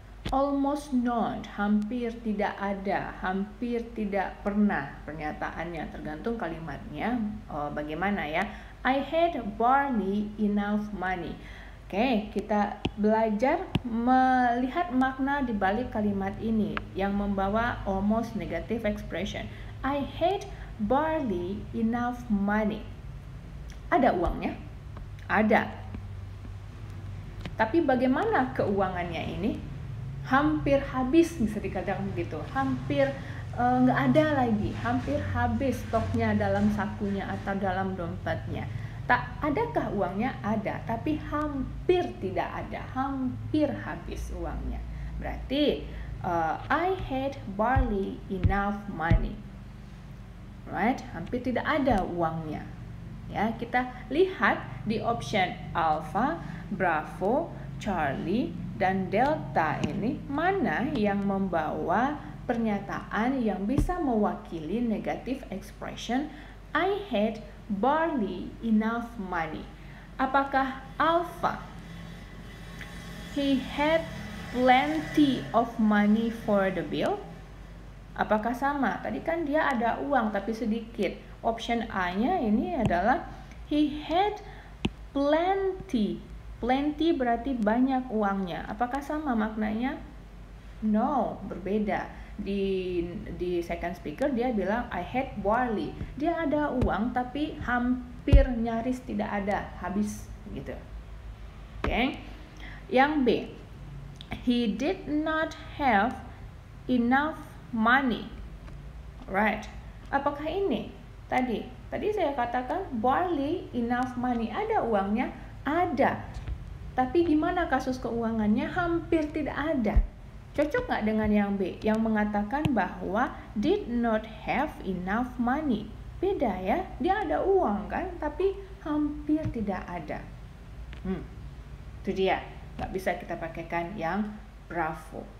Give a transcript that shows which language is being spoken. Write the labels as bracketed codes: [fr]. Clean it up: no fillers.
[en] Almost none, [id] hampir tidak ada, hampir tidak pernah pernyataannya, tergantung kalimatnya. Bagaimana ya? [en] I had barely enough money. [id] Oke, kita belajar melihat makna di balik kalimat ini yang membawa almost negative expression. [en] I had barely enough money. [id] Ada uangnya? Ada. Tapi bagaimana keuangannya ini? Hampir habis, bisa dikatakan begitu. Hampir nggak ada lagi, hampir habis stoknya dalam sakunya atau dalam dompetnya. Tak adakah uangnya? Ada, tapi hampir tidak ada, hampir habis uangnya. Berarti [en] I had barely enough money. Right? [id] Hampir tidak ada uangnya. Ya, kita lihat di option Alpha, Bravo, Charlie, dan Delta ini mana yang membawa pernyataan yang bisa mewakili negative expression [en] I had barely enough money. [id] Apakah Alpha? [en] He had plenty of money for the bill. [id] Apakah sama? Tadi kan dia ada uang tapi sedikit. Option A-nya ini adalah [en] he had plenty. [id] Plenty berarti banyak uangnya. Apakah sama maknanya? [en] No, [id] berbeda. Di second speaker dia bilang [en] I had barely. [id] Dia ada uang tapi hampir nyaris tidak ada, habis gitu. Oke. Yang B. [en] He did not have enough money. Right. [id] Apakah ini? Tadi saya katakan [en] barely enough money. [id] Ada uangnya? Ada. Tapi gimana kasus keuangannya? Hampir tidak ada. Cocok nggak dengan yang B? Yang mengatakan bahwa [en] did not have enough money. [id] Beda ya, dia ada uang kan, tapi hampir tidak ada. Itu dia. Nggak bisa kita pakaikan yang bravo.